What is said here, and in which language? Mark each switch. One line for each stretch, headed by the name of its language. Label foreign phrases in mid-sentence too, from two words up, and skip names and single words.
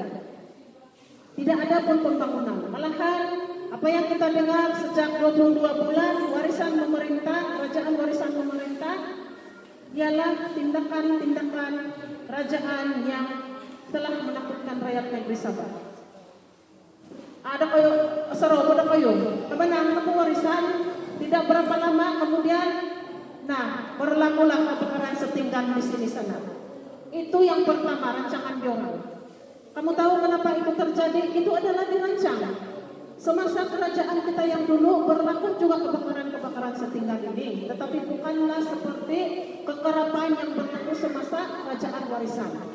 Malay: Tidak ada pun pembangunan. Malahan apa yang kita dengar sejak 22 bulan warisan pemerintah, kerajaan warisan pemerintah ialah tindakan-tindakan kerajaan yang telah menakutkan rakyat negeri Sabah. Ada kayo, serobo ada kayo, kemenang aku warisan, tidak berapa lama kemudian, berlakulah kebakaran setinggan di sini sana. Itu yang pertama rancangan diorang. Kamu tahu kenapa itu terjadi? Itu adalah dirancang. Semasa kerajaan kita yang dulu berlaku juga kebakaran-kebakaran setinggan ini, tetapi bukanlah seperti kekerapan yang berlaku semasa kerajaan warisan.